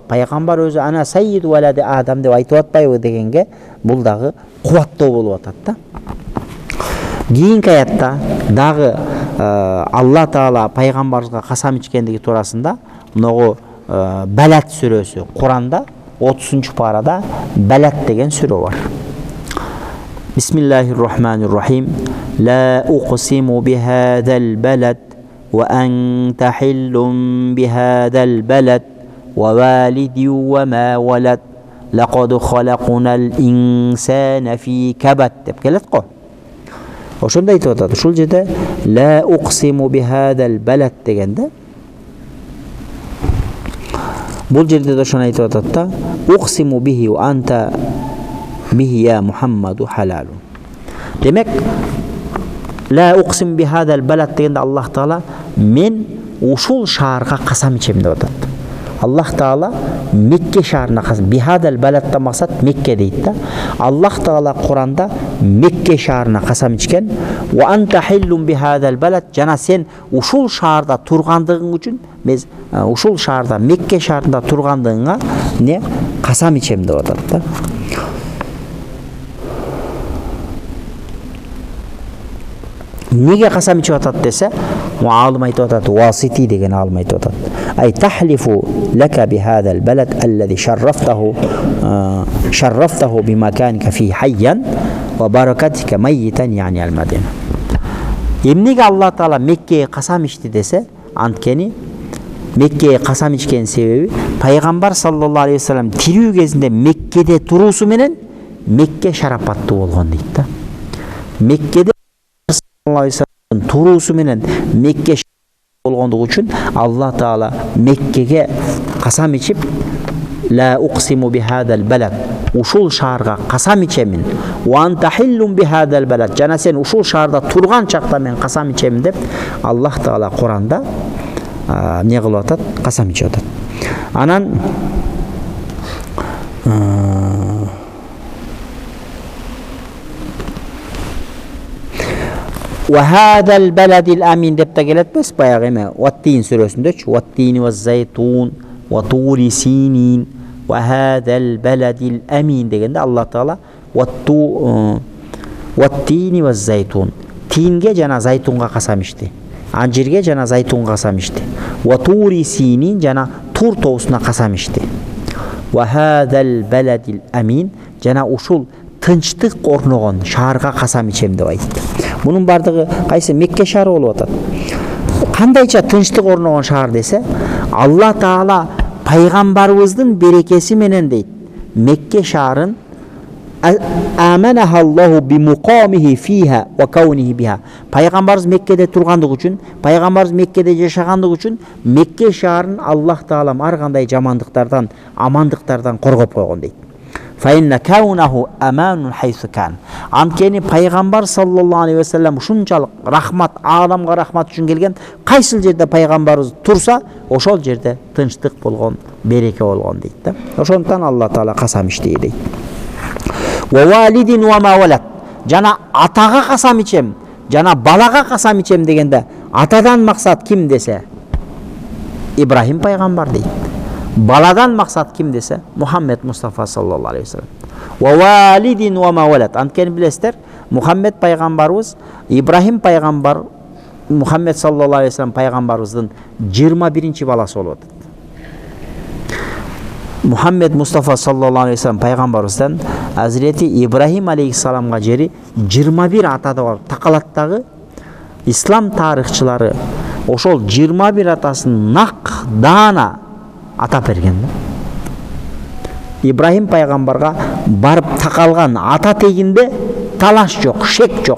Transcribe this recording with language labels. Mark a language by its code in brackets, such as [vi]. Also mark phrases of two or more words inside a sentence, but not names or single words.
[ky] Пайгамбар өзү ана сайид валади адам деп айтып атпайбы дегенге бул дагы кубаттоо болуп атат да. Кийинки аятта дагы Алла Таала пайгамбарыбызга касам ичкендиги туурасында могу Балат сүрөсү Куранда 30-парада Балат деген сүрө бар. [ar] بسم الله الرحمن الرحيم. لا أقسم بهذا البلد وأنت حل بهذا البلد ووالد وما ولد لقد خلقنا الإنسان في كبد [ky] деп келет го. Ошондой айтып атат. Ушул жерде [ar] لا أقسم بهذا البلد [ky] дегенде бул жерде да ошону айтып атат да. [ar] أقسم به وأنت به يا محمد حلال. [ky] Демек [ar] لا أقسم بهذا البلد [ky] дегенде Аллах Таала мен ушул шаарга касам ичем деп атат. Аллах Таала Мекке шаарына касам. [ar] بهذا البلد [ky] максат Мекке дейт да. Аллах Таала Куранда Мекке шаарына касам ичкен. [ar] وأنت حل بهذا البلد, [ky] жана сен ушул шаарда тургандыгың үчүн мен ушул шаарда Мекке шаарында тургандыгыңа не касам ичем деп атат да. Неге касам ичип атат десе, алым айтып атат, васити деген алым айтып атат. [ar] أي تحلف لك بهذا البلد الذي شرفته بمكانك فيه حيا وبركتك ميتا يعني المدينة. [ky] Эмнеге Алла Таала Меккеге касам ичти десе, анткени Меккеге касам ичкен себеби пайгамбар [ar] صلى الله عليه وسلم [ky] тирүү кезинде Меккеде туруусу менен Мекке шарапаттуу болгон дейт да. Меккеде туруусу менен Мекке болгондугу үчүн Алла Таала Меккеге касам ичип [ar] لا أقسم بهذا البلد, [ky] ушул шаарга касам ичемин. [ar] وأنت حل بهذا البلد, [ky] жана сен ушул шаарда турган чакта мен касам ичемин деп Аллах Таала Куранда не кылып атат, касам ичип атат. Анан [ar] وهذا البلد الأمين [ky] деп та келет бес баягы эме Ваттин сүрөсүндөчү [ar] والتين والزيتون وطور سينين وهذا البلد الأمين [ky] дегенде Алла Таала [ar] والتين والزيتون, [ky] тинге жана зайтунга касам ичти, анжирге жана зайтунга касам ичти, [ar] وطور سينين [ky] жана Тур тоосуна касам ичти. [ar] وهذا البلد الأمين [ky] жана ушул тынчтык орногон шаарга касам ичем деп айтты. Bunun бардыгы кайсы Мекке шаары болуп атат. Кандайча тынчтык орногон шаар десе, Алла Таала пайгамбарыбыздын берекеси менен дейт. Мекке шаарын [ar] أمنه الله بمقامه فيها وكونه بها. [ky] Пайгамбарыбыз Меккеде тургандыгы үчүн, пайгамбарыбыз Меккеде жашагандыгы үчүн Мекке шаарын Аллах Таала ар кандай жамандыктардан, амандыктардан коргоп койгон дейт. [ar] فإن كونه أمان حيث كان. [ky] Анткени пайгамбар [ar] صلى الله عليه وسلم [ky] ушунчалык рахмат, адамга рахмат үчүн келген, кайсыл жерде пайгамбарыбыз турса, ошол жерде тынчтык болгон, береке болгон дейт да. Ошондуктан Алла Таала касам ичти дейт. [ar] ووالد وما ولد, [ky] жана атага касам ичем, жана балага касам ичем дегенде, атадан максат ким десе, Ибрахим пайгамбар дейт. Баладан максат ким десе, Мухаммед Мустафа [ar] صلى الله عليه وسلم. ووالد وما ولد. [ky] Анткени билесиздер, Мухаммед пайгамбарыбыз, Ибрахим пайгамбар, Мухаммед [ar] صلى الله عليه وسلم [ky] пайгамбарыбыздын 21-чи баласы болуп атат. Мухаммед Мустафа [ar] صلى الله عليه وسلم [ky] пайгамбарыбыздан Азирети Ибрахим алейхиссаламга жери 21 атада бар. Такалаттагы ислам тарыхчылары ошол 21 атасын нак даана атап берген. Ибрахим пайгамбарга барып такалган ата тегинде талаш жок, шек жок.